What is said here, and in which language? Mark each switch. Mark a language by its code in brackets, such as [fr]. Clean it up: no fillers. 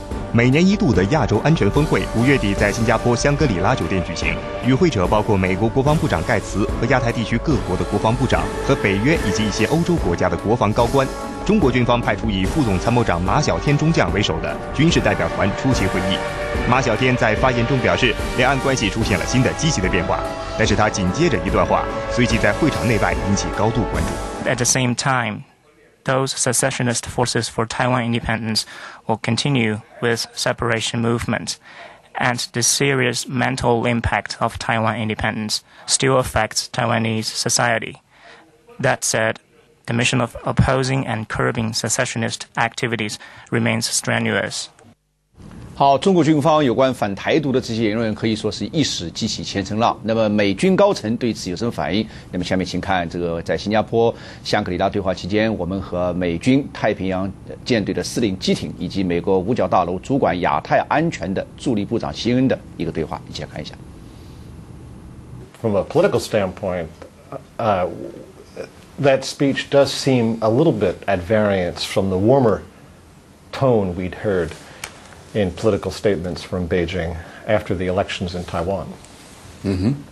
[zh] 每年一度的亚洲安全峰会5月底在新加坡香格里拉酒店举行，与会者包括美国国防部长盖茨和亚太地区各国的国防部长和北约以及一些欧洲国家的国防高官。中国军方派出以副总参谋长马晓天中将为首的军事代表团出席会议。马晓天在发言中表示，两岸关系出现了新的积极的变化，但是他紧接着一段话随即在会场内外引起高度关注。 [en] At the same time, those secessionist forces for Taiwan independence will continue with separation movement, and the serious mental impact of Taiwan independence still affects Taiwanese society. That said, the mission of opposing and curbing secessionist activities remains strenuous. [zh] 好，中国军方有关反台独的这些言论可以说是一时激起千层浪。那么美军高层对此有什么反应？那么下面请看这个在新加坡香格里拉对话期间，我们和美军太平洋舰队的司令基廷以及美国五角大楼主管亚太安全的助理部长谢恩的一个对话，一起来看一下。 [en] From a political standpoint, that speech does seem a little bit at variance from the warmer tone we'd heard in political statements from Beijing after the elections in Taiwan. Mm-hmm.